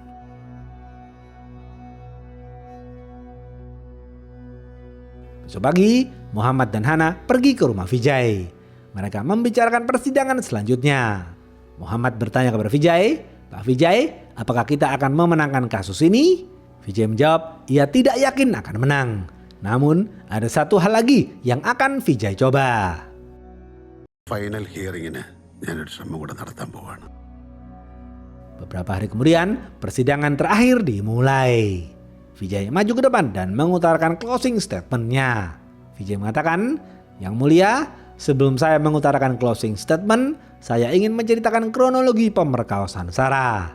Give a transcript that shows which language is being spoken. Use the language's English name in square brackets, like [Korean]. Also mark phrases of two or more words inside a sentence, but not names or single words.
[Indonesian] Besok pagi, Muhammad dan Hana pergi ke rumah Vijay. Mereka membicarakan persidangan selanjutnya. Muhammad bertanya kepada Vijay, "Pak Vijay, apakah kita akan memenangkan kasus ini?" Vijay menjawab, ia tidak yakin akan menang. Namun, ada satu hal lagi yang akan Vijay coba. [English] final hearing [Malayalam] ഞാനൊരു ശ്രമം കൂടെ നടത്താൻ പോവാണ്. [Indonesian] Beberapa hari kemudian, persidangan terakhir dimulai. Vijay maju ke depan dan mengutarakan [English] closing statement- [Indonesian] nya. Vijay mengatakan, "Yang mulia, sebelum saya mengutarakan [English] closing statement, [Indonesian] saya ingin menceritakan kronologi pemerkosaan Sarah.